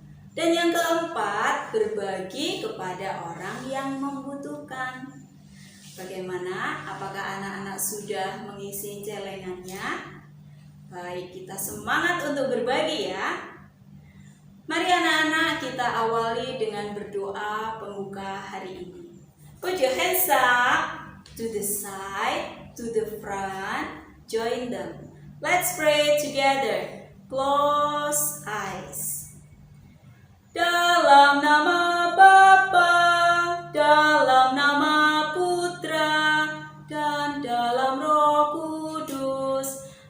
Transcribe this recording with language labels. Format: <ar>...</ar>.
<id>Dan yang keempat, berbagi kepada orang yang membutuhkan. Bagaimana? Apakah anak-anak sudah mengisi celengannya? Baik, kita semangat untuk berbagi ya. Mari anak-anak kita awali dengan berdoa pembuka hari ini.</id> <en>Put your hands up to the side, to the front, join them. Let's pray together. Close eyes.</en> <id>Dalam nama Bapa, dalam nama Putra, dan dalam Roh Kudus.</id>